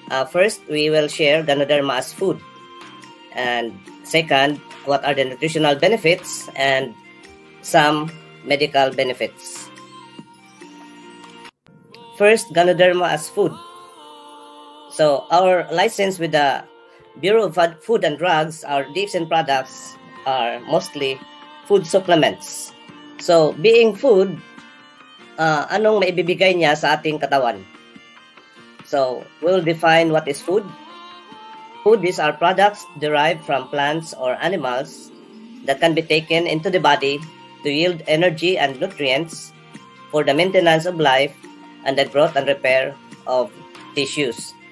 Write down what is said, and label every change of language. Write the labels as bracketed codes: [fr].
[en] First, we will share Ganoderma as food. And second, what are the nutritional benefits and some medical benefits. First, Ganoderma as food. So our license with the Bureau of Food and Drugs, our DXN products are mostly food supplements. So being food, [tl] anong maibibigay niya sa ating katawan? [en] So we'll define what is food. Food is our products derived from plants or animals that can be taken into the body to yield energy and nutrients for the maintenance of life and the growth and repair of tissues.